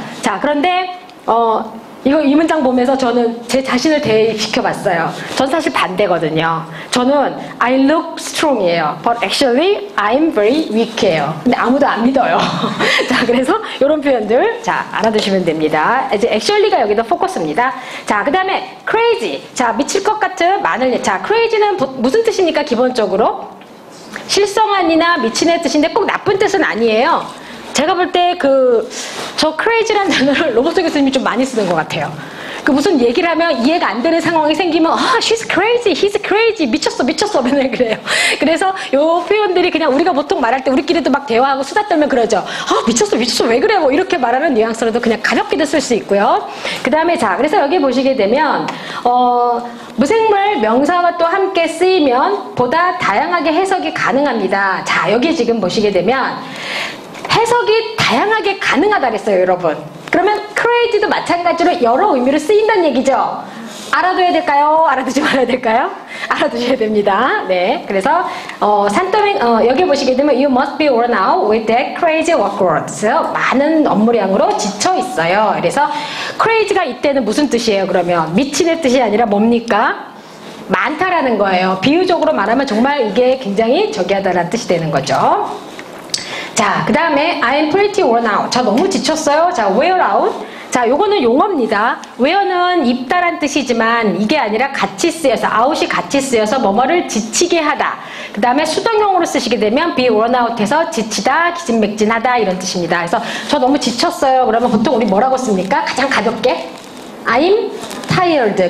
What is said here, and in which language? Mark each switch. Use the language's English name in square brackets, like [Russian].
[Korean] 자, 그런데 이 문장 보면서 저는 제 자신을 대입시켜 봤어요. 전 사실 반대거든요. 저는 [English] I look strong이에요. But actually, I'm very weak이에요. [Korean] 근데 아무도 안 믿어요. 자, 그래서 이런 표현들 자, 알아두시면 됩니다. 이제 actually가 여기도 포커스입니다. 자, 그 다음에 crazy. 자, 미칠 것 같은 많은 자, crazy는 무슨 뜻입니까? 기본적으로 실성한이나 미친의 뜻인데 꼭 나쁜 뜻은 아니에요. 제가 볼 때 저 crazy라는 단어를 로버트 교수님이 좀 많이 쓰는 것 같아요. 무슨 얘기를 하면 이해가 안 되는 상황이 생기면 [English] she's crazy, he's crazy, [Korean] 미쳤어 맨날 그래요. 그래서 요 표현들이 그냥 우리가 보통 말할 때 우리끼리도 막 대화하고 수다 떨면 그러죠. 미쳤어 왜 그래 뭐 이렇게 말하는 뉘앙스로도 그냥 가볍게도 쓸 수 있고요. 그 다음에 자, 그래서 여기 보시게 되면 무생물 명사와 또 함께 쓰이면 보다 다양하게 해석이 가능합니다. 자, 여기 지금 보시게 되면 해석이 다양하게 가능하다 그랬어요, 여러분. 그러면 crazy도 마찬가지로 여러 의미로 쓰인다는 얘기죠. 알아둬야 될까요? 알아두지 말아야 될까요? 알아두셔야 됩니다. 네, 그래서 산더미 여기 보시게 되면 [English] You must be worn out with that crazy workload. [Korean] 많은 업무량으로 지쳐 있어요. 그래서 crazy가 이때는 무슨 뜻이에요? 그러면 미친의 뜻이 아니라 뭡니까? 많다라는 거예요. 비유적으로 말하면 정말 이게 굉장히 저기하다라는 뜻이 되는 거죠. 자, 그 다음에 [English] I'm pretty worn out. [Korean] 자, 너무 지쳤어요. 자, wear out. 자, 요거는 용어입니다. wear는 입다란 뜻이지만 이게 아니라 같이 쓰여서 out이 같이 쓰여서 뭐뭐를 지치게 하다. 그 다음에 수동형으로 쓰시게 되면 be worn out 해서 지치다, 기진맥진하다 이런 뜻입니다. 그래서 저 너무 지쳤어요. 그러면 보통 우리 뭐라고 씁니까? 가장 가볍게 [English] I'm tired.